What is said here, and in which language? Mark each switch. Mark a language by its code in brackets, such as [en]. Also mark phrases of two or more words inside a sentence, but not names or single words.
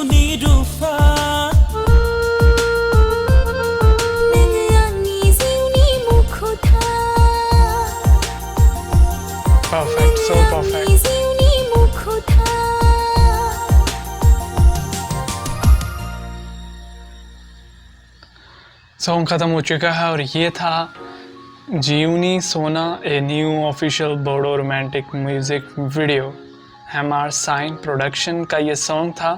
[brx] rupa Nang angin ziuni mukota [en] Perfect, so perfect. [brx] Angin ziuni mukota [hi] सॉन्ग ख़त्म हो चुका है और ये था जीवनी सोना [en] a new official Bodo romantic music video [hi] MR साइन प्रोडक्शन का ये सॉन्ग था।